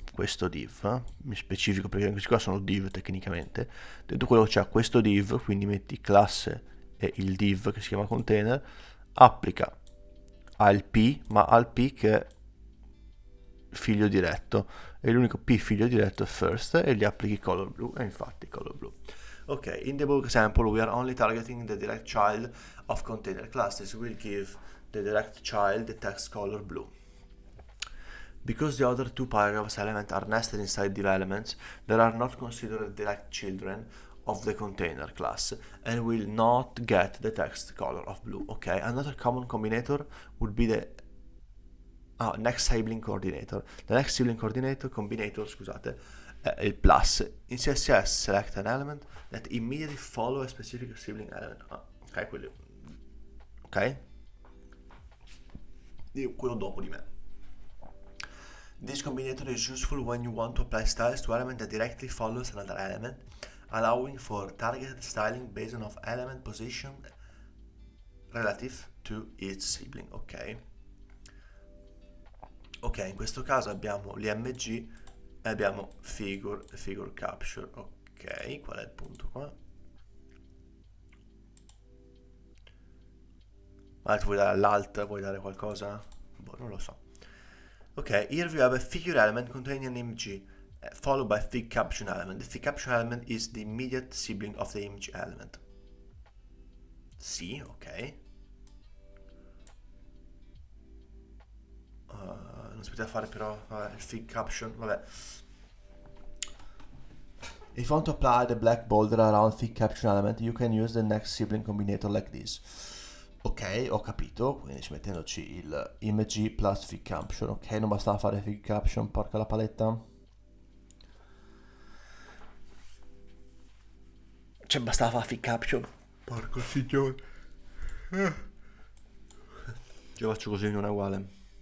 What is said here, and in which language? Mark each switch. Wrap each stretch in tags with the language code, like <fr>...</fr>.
<it>Questo div, mi specifico perché questi qua sono div tecnicamente, dentro quello che c'è a questo div, quindi metti classe e il div che si chiama container, applica al p, ma al p che è figlio diretto, e l'unico p figlio diretto è first, e gli applichi color blue, e infatti color blue.</it> <en>Ok, in the above example we are only targeting the direct child of container classes. We'll give the direct child the text color blue. Because the other two paragraphs elements are nested inside div elements, they are not considered direct children of the container class and will not get the text color of blue. Okay, another common combinator would be the next sibling coordinator. The next sibling combinator,</en> <it>scusate, è il plus.</it> <en>In CSS select an element that immediately follow a specific sibling element. Ok, quello. Ok?</en> <it>Quello dopo di me.</it> <en>This combinator is useful when you want to apply styles to element that directly follows another element, allowing for targeted styling based on element position relative to its sibling. Ok.</en> <it>Ok, in questo caso abbiamo l'img e abbiamo figure capture. Ok, qual è il punto qua? Tu vuoi dare all'alt, vuoi dare qualcosa? Boh, non lo so.</it> <en>Ok, here we have a figure element containing an img, followed by fig caption element. The fig caption element is the immediate sibling of the img element.</en> <it>Sì, ok. Non si poteva fare però il fig caption, vabbè.</it> <en>If you want to apply the black border around fig caption element, you can use the next sibling combinator like this.</en> <it>Ok, ho capito, quindi ci mettendoci il img plus fig caption. Ok, non bastava fare fig caption, porca la paletta. Cioè bastava fare fig caption. Porco signore. Io faccio così, non è uguale.</it>